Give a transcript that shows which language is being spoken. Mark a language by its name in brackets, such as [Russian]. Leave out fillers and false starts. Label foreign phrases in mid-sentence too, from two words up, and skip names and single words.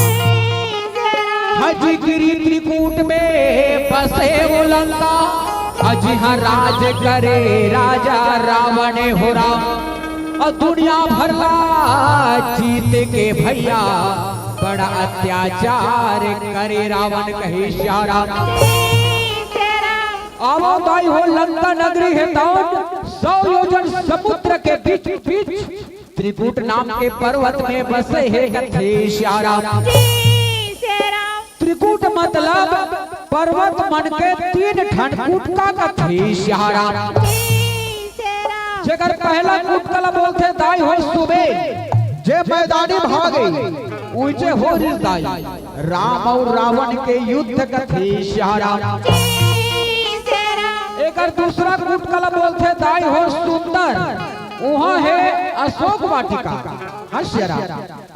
[Chhattisgarhi] हज गिरी त्रिकूट में बसे वो लंका, अज हाँ राज करे राजा रावण हो राम। और दुनिया भरला जीत के भैया बड़ा अत्याचार करे रावण कहे श्याराम। आवो दाई हो लंका नगरी है तान 100 योजन समुद्र के बीच बीच त्रिकूट नाम के पर्वत में बसे है कथे श्याराम। त्रिकूट मतलब पर्वत मन के 3 ठंडकूट का कथे श्याराम। जगर पहला कूट कला बोलते दाई हो सुबह जे मैदानी भागे ऊंचे हो दाई राम और रावण के युद्ध कथे श्याराम। एक दूसरा कूट कला बोलते दाई हो सुंदर वहाँ है अशोक वाटिका श्याराम।